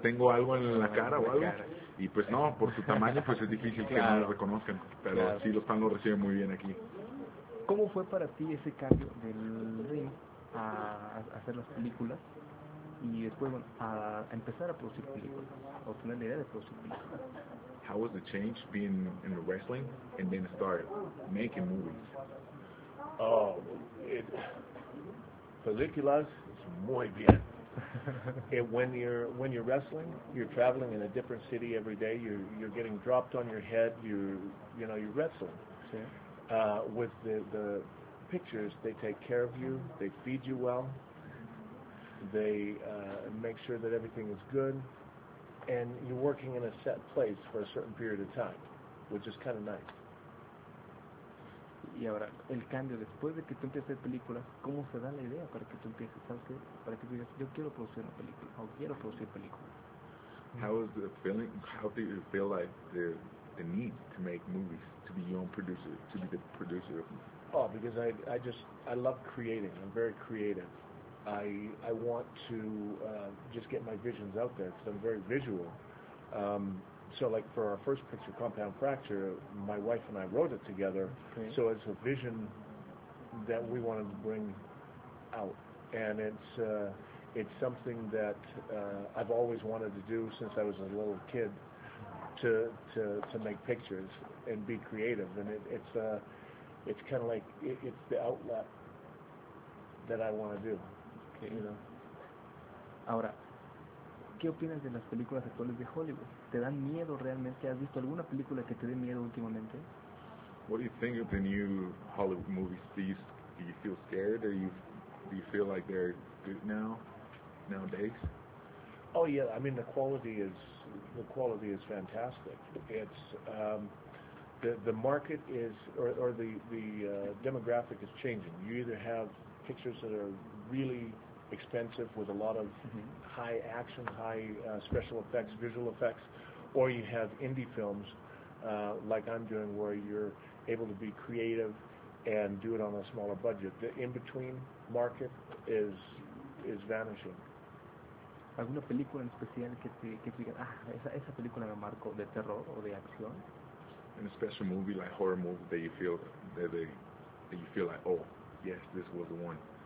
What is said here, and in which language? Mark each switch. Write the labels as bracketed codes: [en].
[es] ¿Tengo algo en la cara o algo? Y pues no, por su tamaño pues es difícil que no lo reconozcan. Pero sí, los fans lo reciben muy bien aquí. ¿Cómo fue para ti ese cambio del ring a hacer las películas? Y después, bueno, a empezar a producir películas. O tener la idea de producir películas. [en] How was the change being in the wrestling and then start making movies? Oh, [es] películas is muy bien. [en] When you're wrestling, you're traveling in a different city every day. You're getting dropped on your head. You're wrestling. With the pictures, they take care of you. They feed you well. They make sure that everything is good, and you're working in a set place for a certain period of time, which is kind of nice. [es] Y ahora, el cambio, después de que tú empieces a hacer películas, ¿cómo se da la idea para que tú empieces, sabes qué? Para que tú digas, yo quiero producir una película, o quiero producir películas. [en] How is the feeling, how do you feel like the need to make movies, to be your own producer, to be the producer of movies? Oh, because I love creating, I'm very creative. I want to just get my visions out there, because I'm very visual. So like for our first picture, Compound Fracture, my wife and I wrote it together. Okay. So it's a vision that we wanted to bring out. And it's something that I've always wanted to do since I was a little kid, to make pictures and be creative. And it's kind of like, it's the outlet that I want to do, okay. You know. [es] Ahora, ¿qué opinas de las películas actuales de Hollywood? ¿Te dan miedo realmente? ¿Has visto alguna película que te dé miedo últimamente? [en] What do you think of the new Hollywood movies? Do you feel scared? Do you feel like they're good now, nowadays? Oh yeah, I mean the quality is fantastic. It's the market is or the demographic is changing. You either have pictures that are really expensive with a lot of high action, high special effects, visual effects, or you have indie films like I'm doing, where you're able to be creative and do it on a smaller budget. The in-between market is vanishing. [es] ¿Alguna película en especial que te diga, esa película me marcó, de terror o de acción? [en] In a special movie, like horror movie, that you feel that you feel like, oh yes, this was the one.